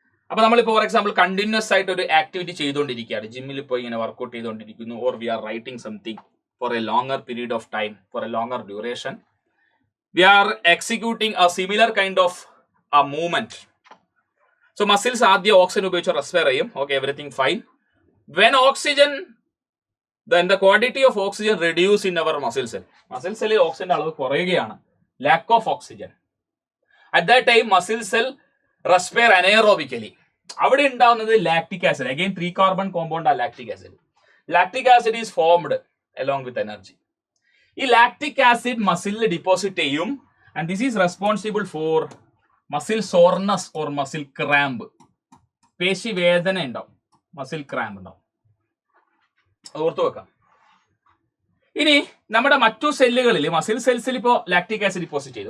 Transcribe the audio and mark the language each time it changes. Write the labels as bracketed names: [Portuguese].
[Malayalam] അപ്പൊ നമ്മളിപ്പോ for example continuous ആയിട്ട് ഒരു ആക്ടിവിറ്റി ചെയ്തുകൊണ്ടിരിക്കുകയാണ്, ജിമ്മിൽ പോയി ഇങ്ങനെ വർക്ക്ഔട്ട് ചെയ്തുകൊണ്ടിരിക്കുന്നു, [English] Or we are writing something for a longer period of time, for a longer duration, we are executing a similar kind of a movement. [Malayalam] So muscles ആദ്യം oxygen ഉപയോഗിച്ച് respire ചെയ്യും. [English] Okay, everything fine. When oxygen, then the quantity of oxygen reduce in our muscle cell. Muscle cell [Malayalam] ഓക്സിജന്റെ അളവ് കുറയുകയാണ്, [English] lack of oxygen. At that time muscle cell respire anaerobically. [Malayalam] അവിടെ ഉണ്ടാവുന്നത് lactic acid. [English] Again 3 carbon compound are lactic acid. Lactic acid is formed along with energy. [Malayalam] ഈ lactic acid മസിലിൽ deposit ചെയ്യും. [English] And this is responsible for muscle soreness or muscle cramp. [Malayalam] പേശി വേദന ഉണ്ടാവും, muscle cramp ഉണ്ടാവും. അത് ഓർത്തു വെക്കാം. ഇനി നമ്മുടെ മറ്റു സെല്ലുകളിൽ, മസിൽ സെൽസിൽ ഇപ്പോൾ ലാക്റ്റിക് ആസിഡ് ഡിപ്പോസിറ്റ് ചെയ്തു.